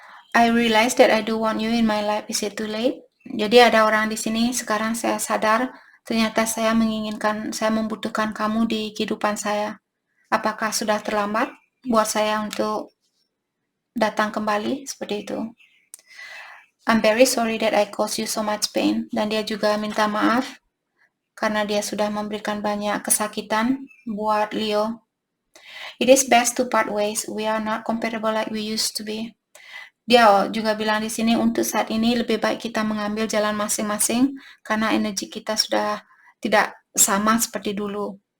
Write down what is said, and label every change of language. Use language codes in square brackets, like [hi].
[en] I realize that I do want you in my life. Is it too late? [id] Jadi ada orang di sini, sekarang saya sadar ternyata saya membutuhkan kamu di kehidupan saya. Apakah sudah terlambat buat saya untuk datang kembali? Seperti itu. [en] I'm very sorry that I caused you so much pain. [id] Dan dia juga minta maaf karena dia sudah memberikan banyak kesakitan buat Leo. [en] It is best to part ways. We are not compatible like we used to be. [id] Dia juga bilang di sini untuk saat ini lebih baik kita mengambil jalan masing-masing karena energi kita sudah tidak sama seperti dulu.